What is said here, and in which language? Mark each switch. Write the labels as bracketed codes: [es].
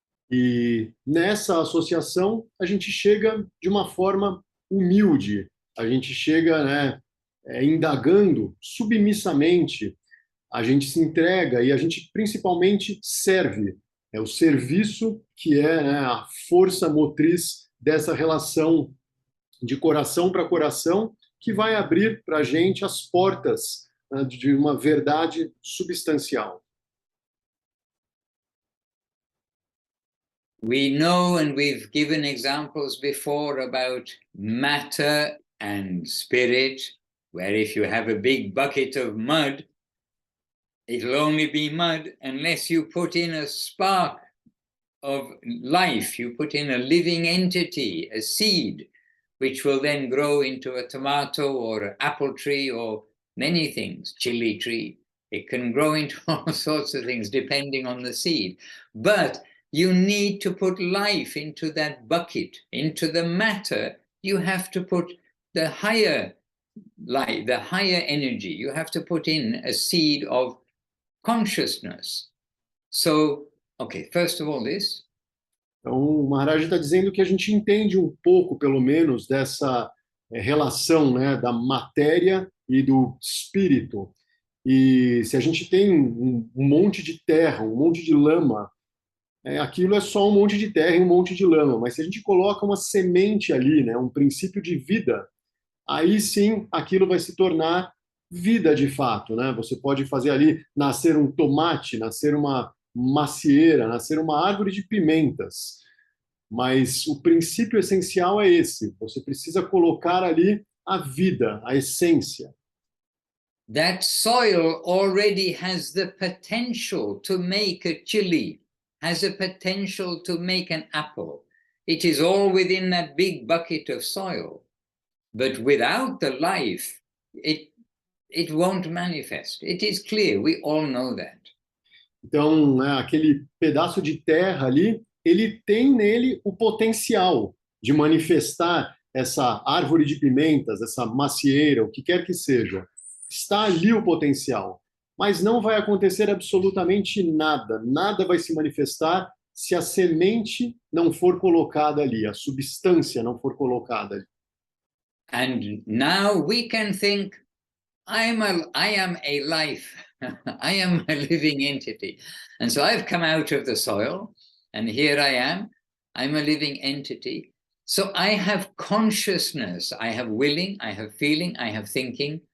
[pt] E nessa associação, a gente chega de uma forma humilde, a gente chega, né, indagando submissamente, a gente se entrega e a gente principalmente serve. É o serviço que é, né, a força motriz dessa relação de coração para coração, que vai abrir para a gente as portas, né, de uma verdade substancial. [en] We know, and we've given examples before about matter and spirit, where if you have a big bucket of mud, it'll only be mud unless you put in a spark of life, you put in a living entity, a seed, which will then grow into a tomato or an apple tree or many things, chili tree. It can grow into all sorts of things depending on the seed. But you need to put life into that bucket, into the matter. You have to put the higher light, the higher energy. You have to put in a seed of consciousness. So, okay, first of all this. [pt] Então, o Maharaj está dizendo que a gente entende um pouco, pelo menos, dessa relação, né, da matéria e do espírito. E se a gente tem um monte de terra, um monte de lama, aquilo é só um monte de terra e um monte de lama. Mas se a gente coloca uma semente ali, né, um princípio de vida, aí sim aquilo vai se tornar vida de fato, né? Você pode fazer ali nascer um tomate, nascer uma macieira, nascer uma árvore de pimentas. Mas o princípio essencial é esse. Você precisa colocar ali a vida, a essência. [en] That soil already has the potential to make a chili, has a potential to make an apple. It is all within that big bucket of soil. But without the life, it won't manifest. It is clear, we all know that. [pt] Então, né, aquele pedaço de terra ali, ele tem nele o potencial de manifestar essa árvore de pimentas, essa macieira, o que quer que seja. Está ali o potencial, mas não vai acontecer absolutamente nada. Nada vai se manifestar se a semente não for colocada ali, a substância não for colocada ali. [en] And now we can think, I am a life, I am a living entity. And so I've come out of the soil, and here I am, I'm a living entity. So I have consciousness, I have willing, I have feeling, I have thinking.